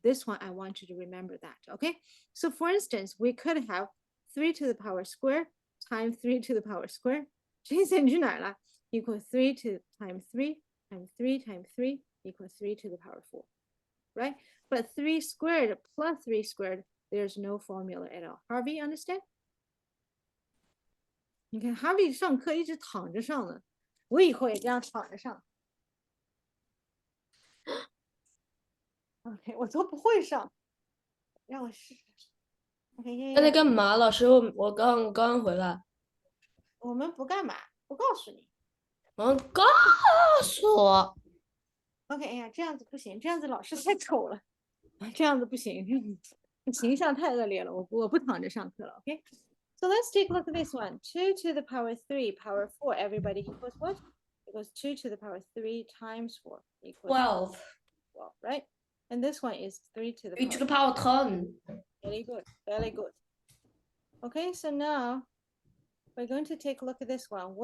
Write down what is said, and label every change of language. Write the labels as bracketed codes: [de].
[en] This one, I want you to remember that, okay? So for instance, we could have 3 to the power square times 3 to the power square. Jason 去哪儿了? Equals 3 to times 3 times 3 times 3 equals 3 to the power 4, right? But 3 squared plus 3 squared, there's no formula at all. Harvey, understand? [zh] 你看 Harvey 上课一直躺着上的，我以后也这样躺着上。 OK， 我都不会上，让我试试。 OK，刚才干嘛？老师，我刚回来。我们不干嘛，不告诉你。告诉我。 OK，哎呀，这样子不行，这样子老师太丑了，这样子不行，形象太恶劣了，我不躺着上课了。 [en] OK，so let's take a look at this one. 2 to the power 3 power 4. Everybody equals what? Equals 2 to the power 3 times 4 equals 12. 12, right? And this one is 3 to the 3 to power. the power 10. Very good, very good. Okay, so now we're going to take a look at this one.